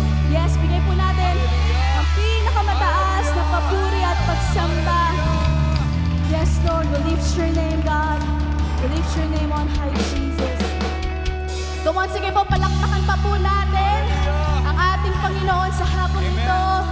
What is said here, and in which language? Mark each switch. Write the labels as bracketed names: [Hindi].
[Filipino] Yes, bigay po natin ang pinakamataas na papuri at pagsamba. [English] Yes, Lord, we lift your name, God. We lift your name on high, Jesus. [Filipino] Come on, sige po, palakpakan pa po natin ang ating Panginoon sa hapon ito.